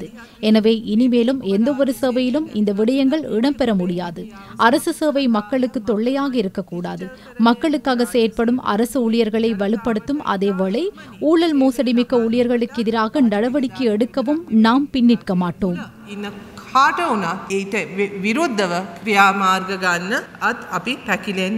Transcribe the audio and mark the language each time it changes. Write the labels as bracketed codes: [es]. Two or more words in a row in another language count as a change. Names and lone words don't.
[ta] எனவே இனிமேலும் எந்தவொரு சேவையிலும் இந்த விடயங்கள் இடம்பெற முடியாது. அரசு சேவை மக்களுக்கு தொல்லையாக இருக்கக்கூடாது. மக்களுக்காக செயற்படும் அரசு ஊழியர்களை வலுப்படுத்தும் அதேவேளை ஊழல் மோசடி மிக்க ஊழியர்களுக்கு எதிராக நடவடிக்கை எடுக்கவும் நாம் பின்னிற்க மாட்டோம். [si] කාට වුණත් ඊට විරුද්ධව ක්‍රියාමාර්ග ගන්න අපි පැකිලෙන්නේ